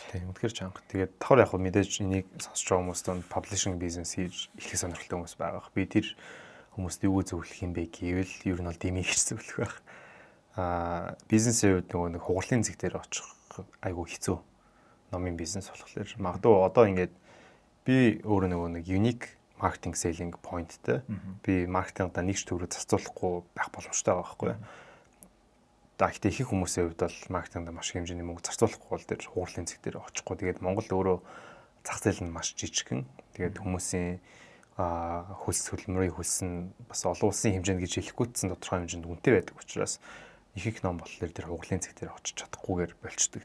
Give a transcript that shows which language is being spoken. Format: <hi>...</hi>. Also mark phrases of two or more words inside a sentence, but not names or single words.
<mn>Тий, үнэхээр чанга. Тэгээд давхар яг мэдээж энийг сонсож байгаа хүмүүст нь</mn> <en>publishing бизнес</en> <mn>хийж эхлэх сонирхолтой хүмүүс байгаа. Би тэр хүмүүст юу зөвлөх юм бэ гэвэл ер нь бол дэмий гэж зөвлөх байх. Бизнесийн хувьд нэг хугарлын зэг дээр очих айгүй хэцүү. Номын бизнес болохоор магадгүй одоо ингээд би өөрөө нэг</mn> <en>unique marketing selling pointтэй.</en> <mn>Би маркетингда нэг ч төгрөг зарцуулахгүй байх боломжтой байгаа байхгүй юу? Гэхдээ их хүмүүсийн хувьд бол маркетингда маш их хэмжээний мөнгө зарцуулахгүй бол тэр хугарлын зэг дээр очихгүй. Тэгээд Монгол өөрөө зах зээл нь маш жижигхэн. Тэгээд хүмүүсийн хөлс хөдөлмөрийн хөлс нь бас олон улсын хэмжээнд гэж хэлэхгүйцсэн тодорхой хэмжээнд үнэтэй байдаг учраас их ном болохоор тэр хугарлын зэг дээр очиж чадахгүйгээр болчдөг.</mn>